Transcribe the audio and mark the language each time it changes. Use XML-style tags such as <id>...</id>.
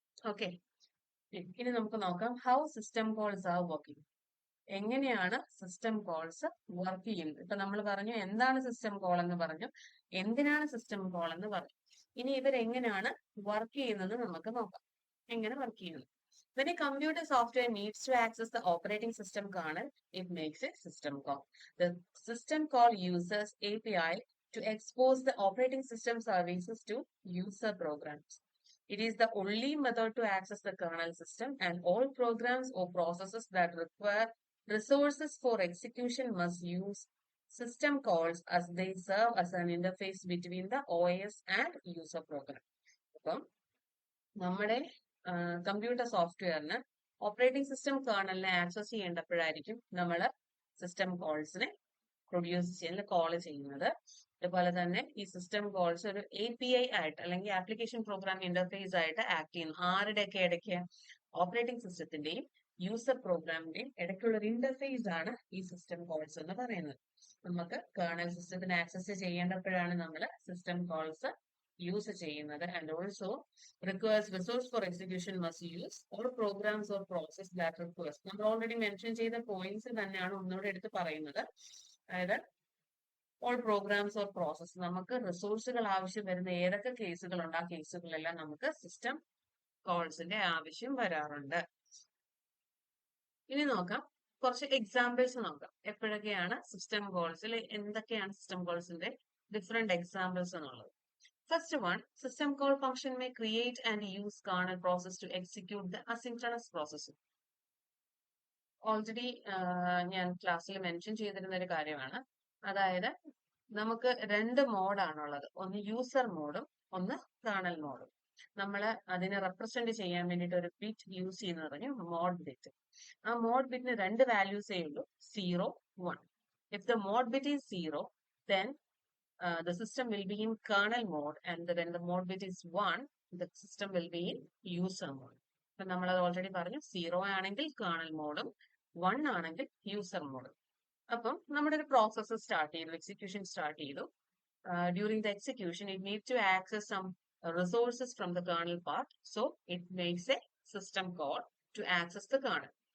<en>okay,</en> <ml>ഇനി നമുക്ക് നോക്കാം</ml> <en>How system calls are working.</en> <ml>എങ്ങനെയാണ് സിസ്റ്റം കോൾസ് വർക്ക് ചെയ്യുന്നത്? ഇപ്പൊ നമ്മൾ പറഞ്ഞു എന്താണ് സിസ്റ്റം കോൾ എന്ന് പറഞ്ഞു, എന്തിനാണ് സിസ്റ്റം കോൾ എന്ന് പറഞ്ഞു. ഇനി ഇവരെങ്ങനെയാണ് വർക്ക് ചെയ്യുന്നത് നമുക്ക് നോക്കാം. എങ്ങനെ വർക്ക് ചെയ്യുന്നു?</ml> <en>When a computer software needs to access the operating system kernel, it makes a system call. The system call uses API to expose the operating system services to user programs. It is the only method to access the kernel system, and all programs or processes that require resources for execution must use system calls as they serve as an interface between the OS and user program.</en> <ml>അപ്പം നമ്മുടെ computer സോഫ്റ്റ്വെയറിന് operating system കേർണലിനെ access ചെയ്യേണ്ടപ്പോഴായിരിക്കും നമ്മൾ system കോൾസിനെ produce ചെയ്യുന്നത്, call ചെയ്യുന്നത്. അതുപോലെ തന്നെ ഈ system calls ഒരു API ആയിട്ട് അല്ലെങ്കിൽ ആപ്ലിക്കേഷൻ പ്രോഗ്രാം ഇന്റർഫേസ് ആയിട്ട് ആക്ട് ചെയ്യുന്നു. ആരുടെയൊക്കെ ഇടയ്ക്ക്? ഓപ്പറേറ്റിംഗ് സിസ്റ്റത്തിന്റെയും യൂസർ പ്രോഗ്രാമിന്റെയും ഇടയ്ക്കുള്ള ഒരു ഇന്റർഫേസ് ആണ് ഈ സിസ്റ്റം കോൾസ് എന്ന് പറയുന്നത്. നമുക്ക് കേർണൽ സിസ്റ്റത്തിന് ആക്സസ് ചെയ്യേണ്ടപ്പോഴാണ് നമ്മൾ സിസ്റ്റം കോൾസ് യൂസ് ചെയ്യുന്നത്.</ml> <en>And also requires resource for execution must use or programs or process that requires.</en> <ml>നമ്മൾ ഓൾറെഡി മെൻഷൻ ചെയ്ത പോയിന്റ്സ് തന്നെയാണ് ഒന്നുകൂടെ എടുത്ത് പറയുന്നത്. അതായത്</ml> <en>all programs or process,</en> <ml>നമുക്ക് റിസോഴ്സുകൾ ആവശ്യം വരുന്ന ഏതൊക്കെ കേസുകളുണ്ട് ആ കേസുകളെല്ലാം നമുക്ക് സിസ്റ്റം കോൾസിന്റെ ആവശ്യം വരാറുണ്ട്. ഇനി നോക്കാം, കുറച്ച് എക്സാമ്പിൾസ് നോക്കാം. എപ്പോഴൊക്കെയാണ് സിസ്റ്റം കോൾസിൽ, എന്തൊക്കെയാണ് സിസ്റ്റം കോൾസിന്റെ ഡിഫറെന്റ് എക്സാമ്പിൾസ് എന്നുള്ളത്.</ml> <en>First one, system call function may create and use kernel process to execute the asynchronous processing.</en> <ml>Already ഞാൻ ക്ലാസ്സിൽ മെൻഷൻ ചെയ്തിരുന്ന ഒരു കാര്യമാണ്. അതായത് നമുക്ക് രണ്ട് മോഡാണുള്ളത്, ഒന്ന് യൂസർ മോഡും ഒന്ന് കേർണൽ മോഡും. നമ്മൾ അതിനെ റെപ്രസെന്റ് ചെയ്യാൻ വേണ്ടിയിട്ട് ഒരു ബിറ്റ് യൂസ് ചെയ്യുന്ന പറഞ്ഞു മോഡ് ബിറ്റ്. ആ മോഡ് ബിറ്റിന് രണ്ട് വാല്യൂസേ ഉള്ളൂ, 0, 1.</ml> <en>If the mode bit is 0, then the system will be in kernel mode, and when the mode bit is 1, the system will be in user mode.</en> <ml>അപ്പൊ നമ്മൾ അത് already പറഞ്ഞു, 0 ആണെങ്കിൽ കേർണൽ മോഡും 1 ആണെങ്കിൽ user മോഡും. അപ്പം നമ്മുടെ ഒരു പ്രോസസ്സ് സ്റ്റാർട്ട് ചെയ്തു, എക്സിക്യൂഷൻ സ്റ്റാർട്ട് ചെയ്തു.</ml> <en>During the execution it need to access some resources from the kernel part, so it makes a system call to access the kernel.</en>